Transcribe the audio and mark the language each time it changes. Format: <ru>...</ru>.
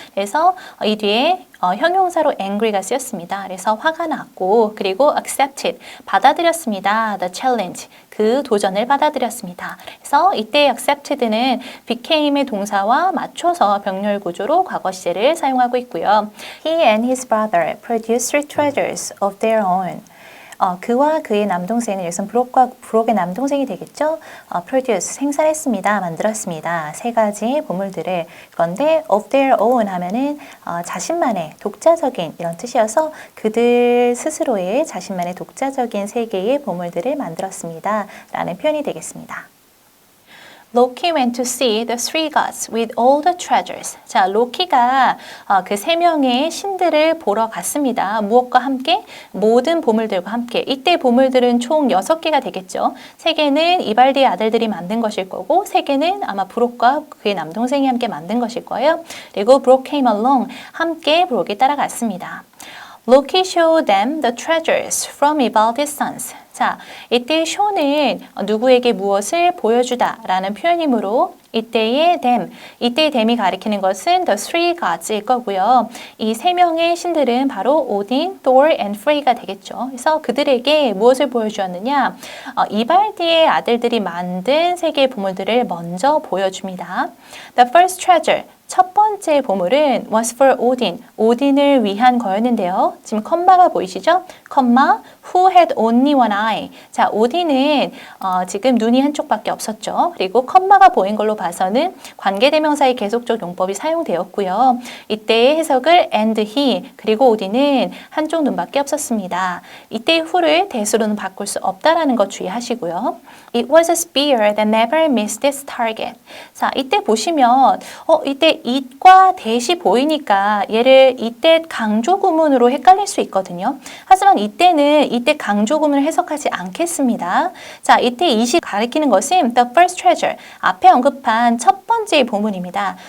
<ko>그래서 이 뒤에 형용사로 angry가 쓰였습니다. 그래서 화가 났고 그리고 accepted, 받아들였습니다.</ko> <en>The challenge,</en> <ko>그 도전을 받아들였습니다. 그래서 이때 accepted는 became의 동사와 맞춰서 병렬 구조로 과거 시제를 사용하고 있고요.</ko> <en>He and his brother produced three treasures of their own.</en> <ko>그와 그의 남동생은 여기서 브록의 남동생이 되겠죠. produce, 생산했습니다. 만들었습니다. 세 가지 보물들을. 그런데 of their own 하면은 자신만의 독자적인 이런 뜻이어서 그들 스스로의 자신만의 독자적인 세 개의 보물들을 만들었습니다. 라는 표현이 되겠습니다.</ko> <en>Loki went to see the three gods with all the treasures.</en> <ko>자, 로키가 그 세 명의 신들을 보러 갔습니다. 무엇과 함께? 모든 보물들과 함께. 이때 보물들은 총 6개가 되겠죠. 3개는 이발디의 아들들이 만든 것일 거고 3개는 아마 브록과 그의 남동생이 함께 만든 것일 거예요. 그리고 브록</ko> <en>came along.</en> <ko>함께 브록이 따라갔습니다.</ko> <en>Loki showed them the treasures from Ivaldi's sons.</en> <ko>자, 이때 show는 누구에게 무엇을 보여주다 라는 표현이므로 이때의 them, 이때의 them이 가리키는 것은 the three gods일 거고요. 이 세 명의 신들은 바로 오딘, Thor, and Frey가 되겠죠. 그래서 그들에게 무엇을 보여주었느냐? 이발디의 아들들이 만든 세 개의 보물들을 먼저 보여줍니다.</ko> <en>The first treasure,</en> <ko>첫 번째 보물은</ko> <en>was for Odin,</en> <ko>오딘을 위한 거였는데요. 지금 컴마가 보이시죠?</ko> <en>컴마, who had only one eye.</en> <ko>자, 오딘은 지금 눈이 한쪽밖에 없었죠. 그리고 컴마가 보인 걸로 봐서는 관계대명사의 계속적 용법이 사용되었고요. 이때의 해석을</ko> <en>and he,</en> <ko>그리고 오딘은 한쪽 눈밖에 없었습니다. 이때의 who를 대수로는 바꿀 수 없다라는 것 주의하시고요.</ko> <en>It was a spear that never missed its target.</en> <ko>자, 이때 보시면 이때 it과 that이 보이니까 얘를 이때 강조 구문으로 헷갈릴 수 있거든요. 하지만 이때는 이때 강조 구문을 해석하지 않겠습니다. 자, 이때 it이 가리키는 것은 the first treasure, 앞에 언급한 첫 번째 보물입니다.</ko>